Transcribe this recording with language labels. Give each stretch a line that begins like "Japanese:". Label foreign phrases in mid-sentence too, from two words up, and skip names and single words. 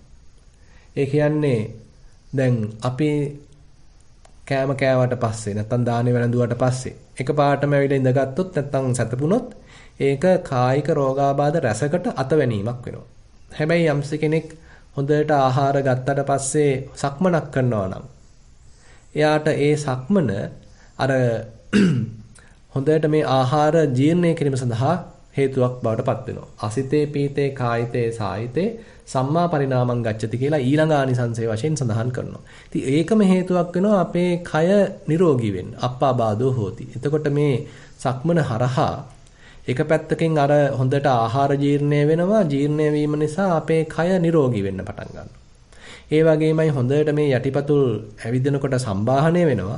Sinhala: ඒ කියන්නේ දැන් අපි කෑම කෑවට පස්සේ නැත්නම් දානේ වැළඳුවාට පස්සේ එකපාරටම ඇවිල්ලා ඉඳගත්තොත් නැත්නම් සැතපුණොත් ඒක කායික රෝගාබාධ රැසකට අතවැනීමක් වෙනවා. හැබැයි යම්ස කෙනෙක් හොඳට ආහාර ගත්තට පස්සේ සක්මනක් කරනවා නම් එයාට ඒ සක්මන අර හොඳට මේ ආහාර ජීර්ණය කිරීම සඳහා හේතුවක් බවට පත් වෙනවා.
Pali: අසිතේ පීතේ කායිතේ සායිතේ සම්මා පරිණාමං ගච්ඡති
Sinhala: කියලා ඊළඟ ආනිසංසය වශයෙන් සඳහන් කරනවා. ඉතින් ඒකම හේතුවක් වෙනවා අපේ කය නිරෝගී වෙන්න.
Pali: අප්පාබාධෝ හෝති.
Sinhala: එතකොට මේ සක්මන හරහා එක පැත්තකින් අර හොඳට ආහාර ජීර්ණය වෙනවා. ජීර්ණය වීම නිසා අපේ කය නිරෝගී වෙන්න පටන් ගන්නවා. ඒ වගේමයි හොඳට මේ යටිපතුල් ඇවිදිනකොට සම්බාහනය වෙනවා.